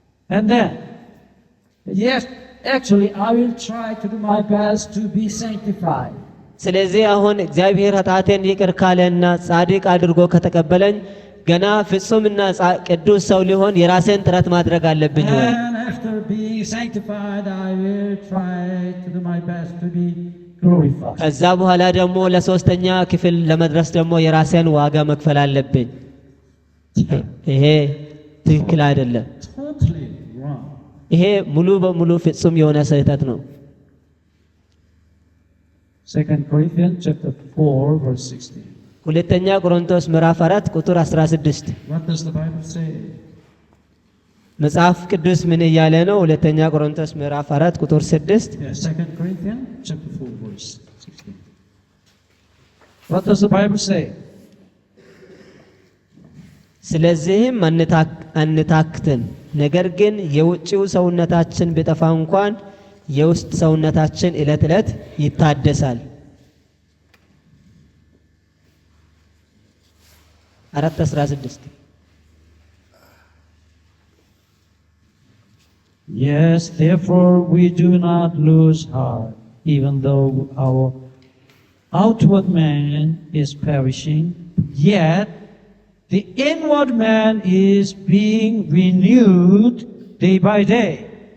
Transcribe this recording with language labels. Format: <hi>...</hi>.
<en>And then, yes, actually I will try to do my best to be sanctified.</en> <am>ስለዚህ አሁን እግዚአብሔር ኃጢአቴን ይቅር ካለና ጻድቅ አድርጎ ከተቀበለኝ ገና ፍጹምና ቅዱስ ሰው ሊሆን የራሴን ጥረት ማድረግ አለብኝ።</am> <en>And after being sanctified, I will try to do my best to be glorified.</en> <am>ከዛ በኋላ ደግሞ ለሶስተኛ ክፍል ለመድረስ ደግሞ የራሴን ዋጋ መክፈል አለብኝ። ይሄ ትክክል አይደለም።</am> <en>Totally wrong.</en> <am>ይሄ ሙሉ በሙሉ ፍጹም የሆነ ስህተት ነው።</am> <en>2 Corinthians chapter 4 verse 16.</en> <am>ሁለተኛ ቆሮንቶስ ምዕራፍ 4 ቁጥር 16</am> <en>What does the Bible say?</en> <am>መጽሐፍ ቅዱስ ምን እያለ ነው? ሁለተኛ ቆሮንቶስ ምዕራፍ 4 ቁጥር 6</am> <en>Yes, 2 Corinthians chapter 4 verse 16. What does the Bible say?</en> <am>ስለዚህም አንታክትን፣ ነገር ግን የውጭው ሰውነታችን ቢጠፋ እንኳን የውስጥ ሰውነታችን ዕለት ዕለት ይታደሳል። 4:16</am> <en>Yes, therefore we do not lose heart, even though our outward man is perishing, yet the inward man is being renewed day by day.</en>